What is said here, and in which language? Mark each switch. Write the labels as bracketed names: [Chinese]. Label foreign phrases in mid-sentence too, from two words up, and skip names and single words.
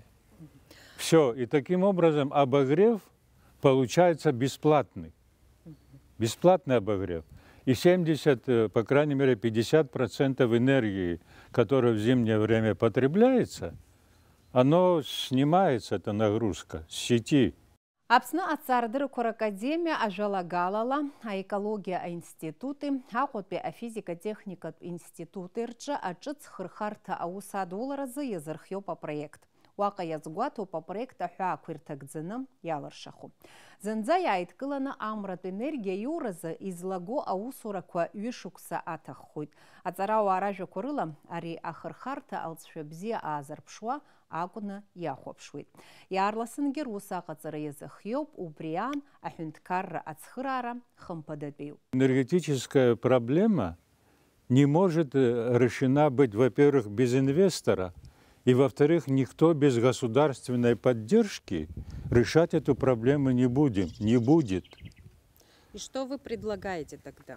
[Russian] Все, и таким образом обогрев получается бесплатный. Бесплатный обогрев. И 70, по крайней мере, 50% энергии, которая в зимнее время потребляется, оно снимается, эта нагрузка, с сети. [Abkhazian] Апсны ацардыр Коракадемия ажалагалала, а экология институты, ақотбе а физика-техника институты рчы ачыц хырхарта аусадуларазы езырхё [Russian] по проект. [Abkhazian] Уақа язгуату [Russian] по проекта [Abkhazian] хуаквиртагдзыным ялыршаху. Зынза яйткыланы амрат энергия юразы излаго аусураква юшукса атаххуйт. Ацарау аражу курыла ари ахырхарта алцшвебзе азарпшуа акуна яхопшуит. Ярласынгер усақацыры езыхьёп уприян ахюнткарра ацхырара хымпадабею. [Russian] Энергетическая проблема не может решена быть, во-первых, без инвестора, и, во-вторых, никто без государственной поддержки решать эту проблему не будет. И что вы предлагаете тогда?